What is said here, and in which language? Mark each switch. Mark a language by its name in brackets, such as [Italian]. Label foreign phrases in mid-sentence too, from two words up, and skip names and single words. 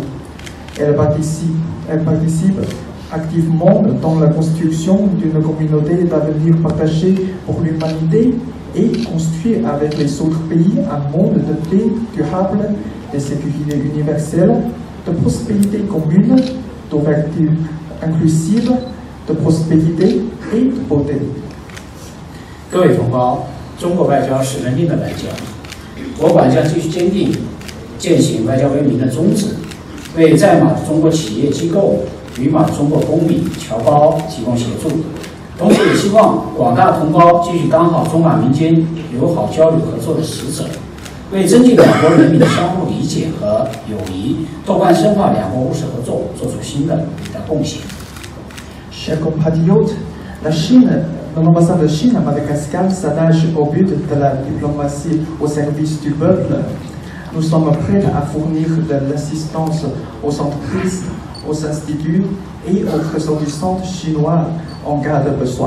[French] Elle participe activement dans la construction d'une communauté d'avenir partagé pour l'humanité et construit avec les autres pays un monde de paix durable, de sécurité universelle, de prospérité commune, d'ouverture inclusive, de prospérité et de beauté. [Chinese] 各位同胞，中国外交是人民的外交，我管将继续坚定践行外交为民的宗旨，为在马的中国企业机构、旅马的中国公民侨胞提供协助，同时也希望广大同胞继续当好中马民间友好交流合作的使者，为增进两国人民的相互理解和友谊，拓宽深化两国务实合作做出新的贡献。 [French] Chers compatriotes, l'ambassade de Chine à Madagascar s'attache au but de la diplomatie au service du peuple. Nous sommes prêts à fournir de l'assistance aux entreprises, aux instituts et aux ressortissants chinois en cas de besoin.